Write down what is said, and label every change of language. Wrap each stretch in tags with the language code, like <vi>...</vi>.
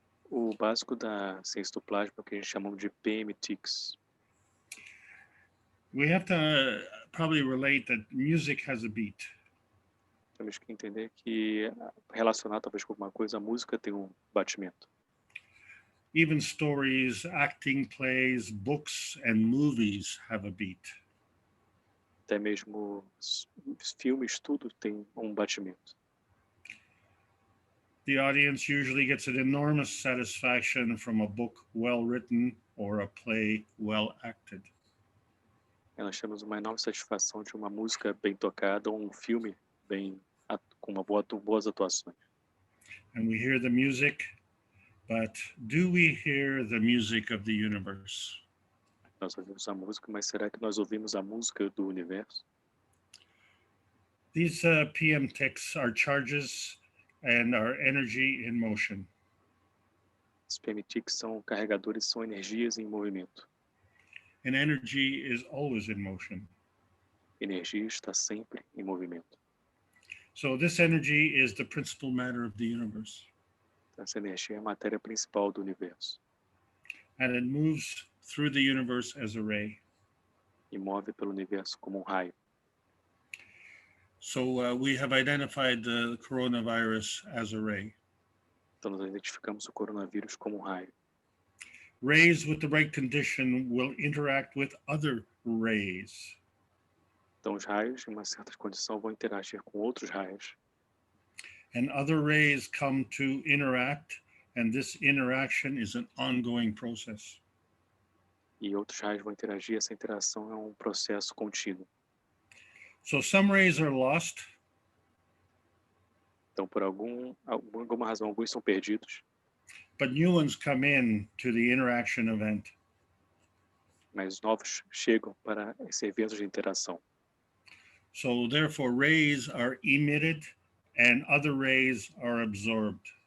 <pt>O básico da ciência do plasma é o que a gente chama de PM ticks.</pt> <en>We have to probably relate that music has a beat.</en> <pt>Temos que entender que, relacionado talvez com alguma coisa, a música tem um batimento.</pt> <en>Even stories, acting, plays, books, and movies have a beat.</en> <pt>Até mesmo filmes, tudo tem um batimento.</pt> <en>The audience usually gets an enormous satisfaction from a book well written or a play well acted.</en> <pt>Nós temos uma enorme satisfação de uma música bem tocada ou um filme com boas atuações.</pt> <en>And we hear the music, but do we hear the music of the universe?</en> <pt>Nós ouvimos a música, mas será que nós ouvimos a música do universo?</pt> <en>These PM ticks are charges and are energy in motion.</en> <pt>Os PMTICs são carregadores, são energias em movimento.</pt> <en>And energy is always in motion.</en> <pt>Energia está sempre em movimento.</pt> <en>So this energy is the principal matter of the universe.</en> <pt>Essa energia é a matéria principal do universo.</pt> <en>And it moves through the universe as a ray.</en> <pt>E move pelo universo como raio.</pt> <en>So we have identified the coronavirus as a ray.</en> <pt>Então nós identificamos o coronavírus como raio.</pt> <en>Rays with the right condition will interact with other rays.</en> <pt>Então os raios, em uma certa condição, vão interagir com outros raios.</pt> <en>And other rays come to interact, and this interaction is an ongoing process.</en> <pt>E outros raios vão interagir, essa interação é um processo contínuo.</pt> <en>So some rays are lost.</en> <pt>Então, por alguma razão, alguns são perdidos.</pt> <en>But new ones come in to the interaction event.</en> <pt>Mas novos chegam para esse evento de interação.</pt> <en>So therefore, rays are emitted and other rays are absorbed.</en>